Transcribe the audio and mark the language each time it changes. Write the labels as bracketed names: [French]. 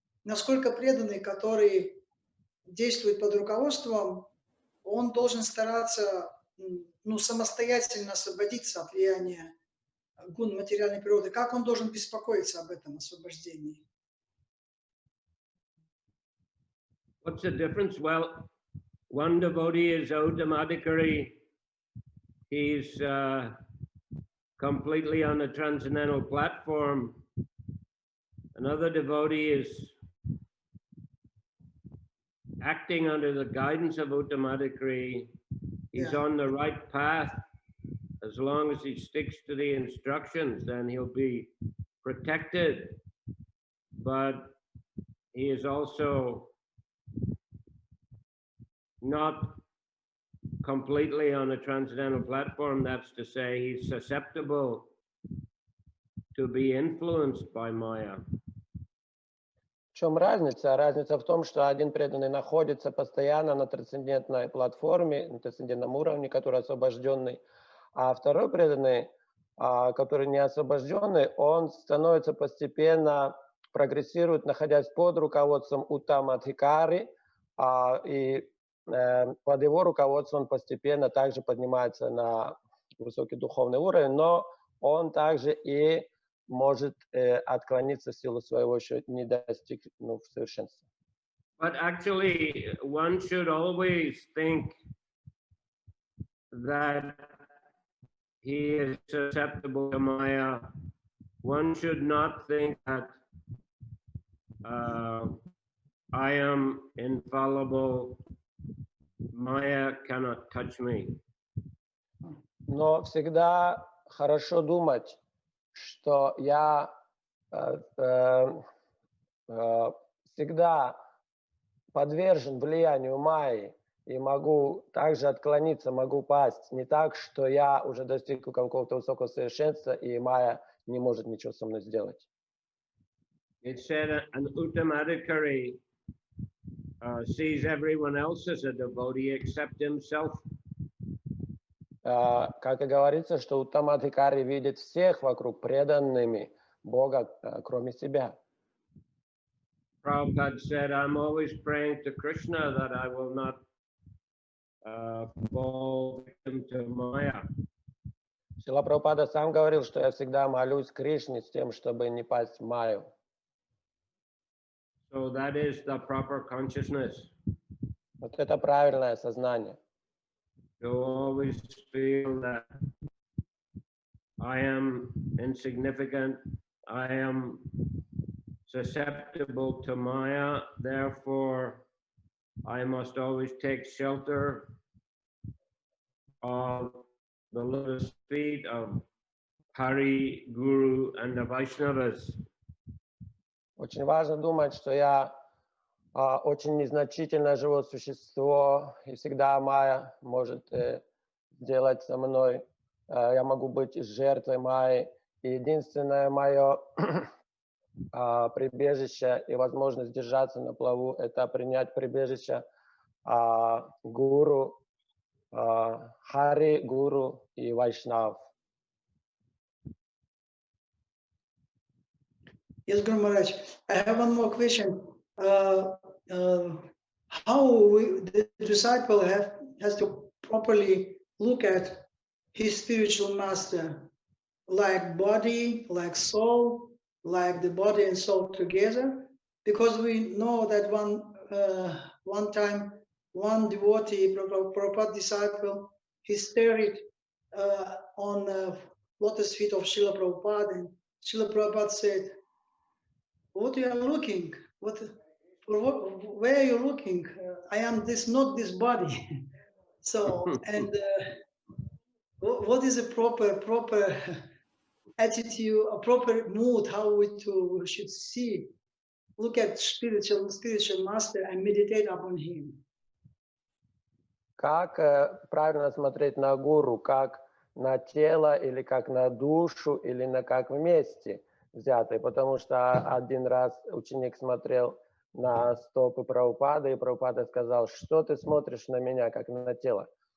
[Russian] Насколько преданный, который действует под руководством, он должен стараться самостоятельно освободиться от влияния гун материальной природы. Как он должен беспокоиться об этом освобождении? [English] What's the difference? Well, one devotee is automatically, he's completely on a transcendental platform. Another devotee is acting under the guidance of Uttamadikari. He's on the right path. As long as he sticks to the instructions, then he'll be protected. But he is also not completely on a transcendental platform, that's to say he's susceptible to be influenced by Maya. [Russian] В чем разница? Разница в том, что один преданный находится постоянно на трансцендентной платформе, на трансцендентном уровне, который освобожденный, а второй преданный, который не освобожденный, он становится постепенно, прогрессирует, находясь под руководством Уттамадхикари, и под его руководством он постепенно также поднимается на высокий духовный уровень, но он также и может отклониться в силу своего еще не достигнув совершенства. [English] But actually, one should always think that he is susceptible to Maya. One should not think that I am infallible. Maya cannot touch me. [Russian] Но всегда хорошо думать, что я всегда подвержен влиянию Майи и могу также отклониться, могу пасть. Не так, что я уже достиг какого-то высокого совершенства, и Майя не может ничего со мной сделать. [English] It said an Uttamadhikari sees everyone else as a devotee except himself. [Russian] Как и говорится, что Уттамадхикари видит всех вокруг преданными Бога, кроме себя. [English] Prabhupada said, I'm always praying to Krishna that I will not fall victim to Maya. [Russian] Шрила Прабхупада сам говорил, что я всегда молюсь Кришне с тем, чтобы не пасть в Майю. [English] So that is the proper consciousness. [Russian] Вот это правильное сознание. [English] To always feel that I am insignificant, I am susceptible to Maya, therefore I must always take shelter of the lotus feet of Hari, Guru, and the Vaishnavas. [Russian] Очень важно думать, что я очень незначительное живое существо, и всегда Майя может сделать со мной, я могу быть жертвой Майи. И единственное мое прибежище и возможность держаться на плаву – это принять прибежище Гуру, Хари, Гуру и Вайшнав. [English] Yes, Guru Maharaj, I have one more question. How the disciple has to properly look at his spiritual master, like body, like soul, like the body and soul together? Because we know that one time, one devotee, Prabhupada disciple, he stared on the lotus feet of Srila Prabhupada, and Srila Prabhupada said, "What you are looking? Where are you looking? I am not this body." So, and what is a proper attitude, a proper mood? How we should see, look at spiritual master and meditate upon him? [Russian] Как правильно смотреть на гуру, как на тело или как на душу или на как вместе взятые, потому что один раз ученик смотрел на стопы Прабхупады, и Прабхупада сказал, что ты смотришь на меня, как на тело.